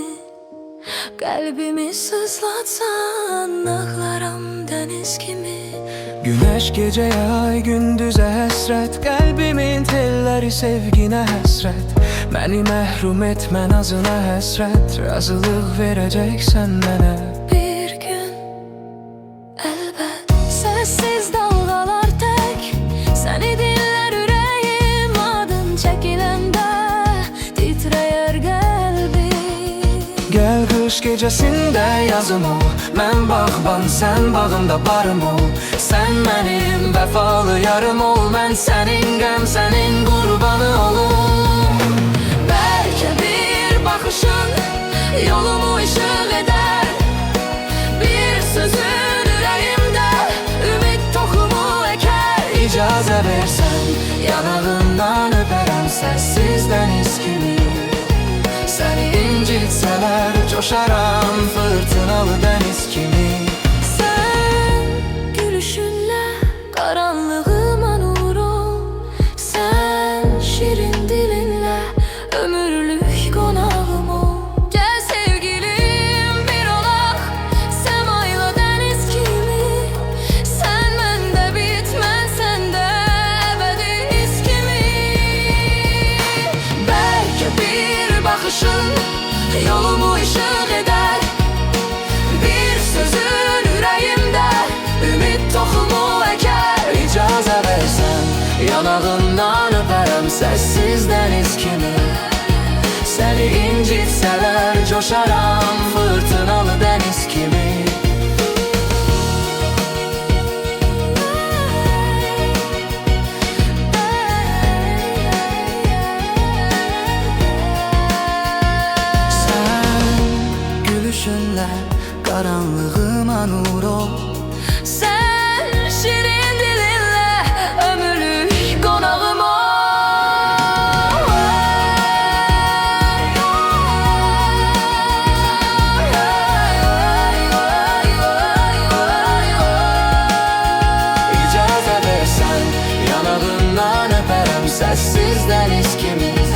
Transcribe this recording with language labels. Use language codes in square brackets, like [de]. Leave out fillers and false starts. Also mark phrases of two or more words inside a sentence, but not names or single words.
[tr] Kalbimi sızlatsan ağlarım deniz gibi. Güneş geceye ay gündüze hasret, kalbimin telleri sevgine hasret. [az] Beni məhrum etmə nazına həsrət, razılıq verəcəksən mənə. [tr] Bir gün elbet sessiz dalgalar tek seni dinler yüreğim, [az] adın çekiləndə titreyer kalbim. Gəl qış gecəsində yazım ol, mən bağban, sən bağımda barım ol. Sən mənim vəfalı yarım ol, mən sənin qəm, sənin qurbanı olum. [tr] Belki bir bakışın yolumu ışık eder, bir sözün yüreğimde ümit tohumu eker. [az] İcazə versən, yanağından öpərəm səssiz dəniz kimi. Səni incitsələr, coşaram fırtınalı dəniz kimi. [tr] Sen gülüşünle karanlığıma nur ol, sen şirin dilinle ömürlük konağım ol. Gel sevgilim bir olaq, semayla deniz kimi. [az] Sen mende bitmən, sende ebedi iz kimi. [tr] Belki bir bakışın yolumu ışık eder, bir sözün yüreğimde ümit tohumu eker. [az] İcazə versən, yanağından öpərəm səssiz dəniz kimi. Səni incitsələr, coşaram fırtınalı dəniz kimi. Gülüşünlə qaranlığıma nur ol, [tr] Sen şirin dilinle ömürlük konağım ol. [az] İcazə versən, yanağından öpərəm səssiz dəniz kimi.